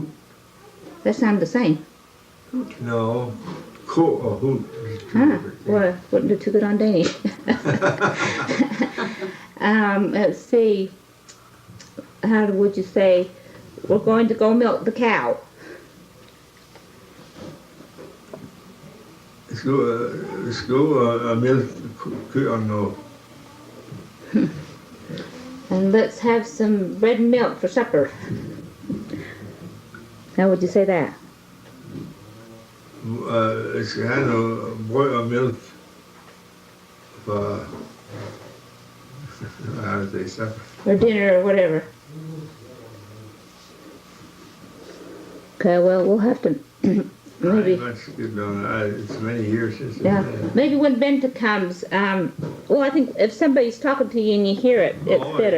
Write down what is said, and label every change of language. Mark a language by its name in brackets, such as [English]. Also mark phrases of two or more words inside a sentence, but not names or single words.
[English] That sound the same. No. Cool or hoot. Huh. Well, wouldn't do too good on Danish. Let's see. How would you say, we're going to go milk the cow? [Danish] Skal mælke køerne og... [English] And let's have some bread and milk for supper. How would you say that? [Danish] Skal have noget brød og mælk for... [English] How do they say? Or dinner or whatever. Okay, well, we'll have to maybe... That's good, it's many years since... Yeah, maybe when Benta comes, well, I think if somebody's talking to you and you hear it, it's better.